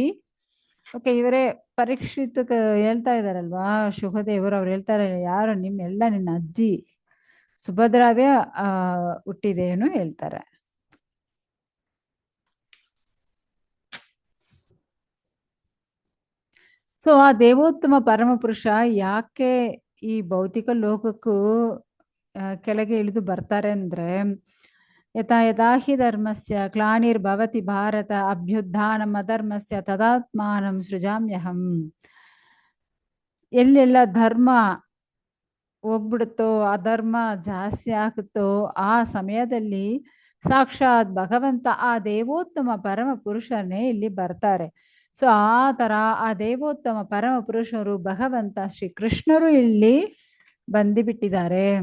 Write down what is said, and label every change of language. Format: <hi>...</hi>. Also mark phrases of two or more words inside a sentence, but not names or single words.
<kn>ಓಕೆ ಇವರೇ ಪರೀಕ್ಷಿತ್ ಹೇಳ್ತಾ ಇದಾರಲ್ವಾ ಶುಭದೇವರು, ಅವ್ರು ಹೇಳ್ತಾರೆ ಯಾರು ನಿಮ್ಮೆಲ್ಲ ನಿನ್ನ ಅಜ್ಜಿ ಸುಭದ್ರಾವೇ ಹುಟ್ಟಿದೇನು ಹೇಳ್ತಾರೆ. ಸೊ ಆ ದೇವೋತ್ತಮ ಪರಮಪುರುಷ ಯಾಕೆ ಈ ಭೌತಿಕ ಲೋಕಕ್ಕೂ ಕೆಳಗೆ ಇಳಿದು ಬರ್ತಾರೆ ಅಂದ್ರೆ,</kn> <sa>ಯಥಾ ಯಥಾ ಹಿ ಧರ್ಮಸ್ಯ ಗ್ಲಾನಿರ್ಭವತಿ ಭಾರತ ಅಭ್ಯುತ್ಥಾನಂ ಅಧರ್ಮಸ್ಯ ತದಾತ್ಮಾನಂ ಸೃಜಾಮ್ಯಹಂ.</sa> <kn>ಎಲ್ಲೆಲ್ಲ ಧರ್ಮ ಹೋಗ್ಬಿಡುತ್ತೋ ಅಧರ್ಮ ಜಾಸ್ತಿ ಆಗುತ್ತೋ ಆ ಸಮಯದಲ್ಲಿ ಸಾಕ್ಷಾತ್ ಭಗವಂತ ಆ ದೇವೋತ್ತಮ ಪರಮ ಪುರುಷನೇ ಇಲ್ಲಿ ಬರ್ತಾರೆ. ಸೊ ಆ ತರ ಆ ದೇವೋತ್ತಮ ಪರಮ ಪುರುಷರು ಭಗವಂತ ಶ್ರೀ ಕೃಷ್ಣರು ಇಲ್ಲಿ ಬಂದಿಬಿಟ್ಟಿದ್ದಾರೆ.</kn>